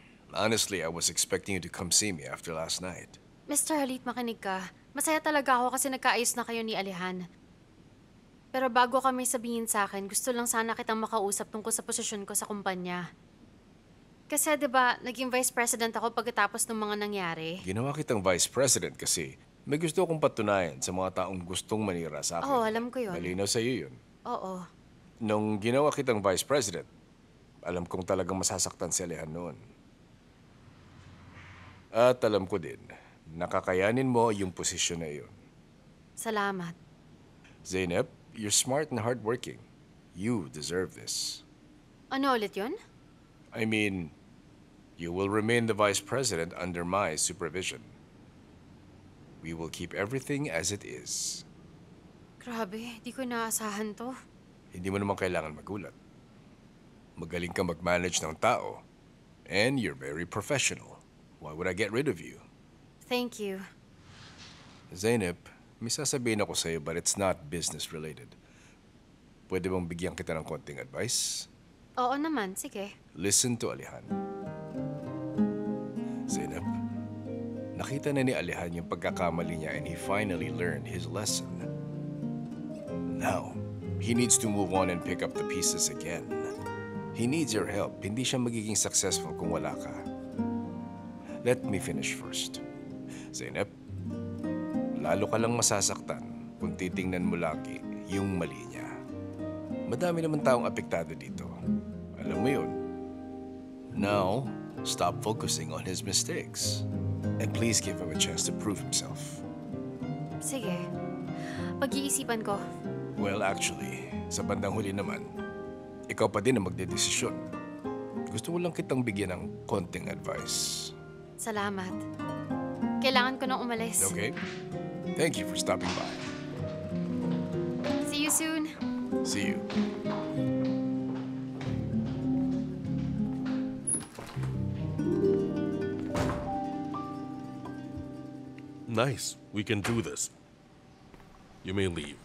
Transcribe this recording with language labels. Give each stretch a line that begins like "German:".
English: Honestly, I was expecting you to come see me after last night.
Filipino: Mr. Halit, makinig ka. Masaya talaga ako kasi nagkaayos na kayo ni Alihan. Pero bago kami sabihin sa akin, gusto lang sana kitang makausap tungkol sa posisyon ko sa kumpanya. Kasi 'di ba, naging vice president ako pagkatapos ng mga nangyari. Ginawa kitang vice president kasi may gusto akong patunayan sa mga taong gustong manira sa akin. Oo, alam ko yun. Malinaw sa iyo yun. Oo. Nung ginawa kitang vice president, alam kong talagang masasaktan si Alihan noon. At alam ko din, nakakayanin mo yung posisyon na iyon. Salamat.
English: Zainab, you're smart and hardworking. You deserve this.
Filipino: Ano ulit yun?
English: I mean, you will remain the vice president under my supervision. We will keep everything as it is.
Filipino: Grabe, di ko inaasahan to. Hindi mo naman kailangan magulat. Magaling ka mag-manage ng tao.
English: And you're very professional. Why would I get rid of you? Thank you.
Filipino: Zainab, may sasabihin ako sa'yo
English: but it's not business related.
Filipino: Pwede bang bigyan kita ng konting advice? Oo naman, sige.
English: Listen to Alihan.
Filipino: Zainab, nakita na ni Alihan yung pagkakamali niya
English: and he finally learned his lesson. Now, he needs to move on and pick up the pieces again. He needs your help.
Filipino: Hindi siya magiging successful kung wala ka.
English: Let me finish first.
Filipino: Zainab, lalo ka lang masasaktan kung titingnan mo lagi yung mali niya. Madami naman taong apektado dito. Alam mo yun.
English: Now, stop focusing on his mistakes. And please give him a chance to prove himself.
Filipino: Sige. Pag-iisipan ko.
English: Well, actually,
Filipino: sa bandang huli naman, ikaw pa din ang magdedesisyon. Gusto ko lang kitang bigyan ng konting advice. Salamat. Kailangan ko nang umalis.
English: Okay? Thank you for stopping by. See you soon. See you. Nice. We can do this. You may leave.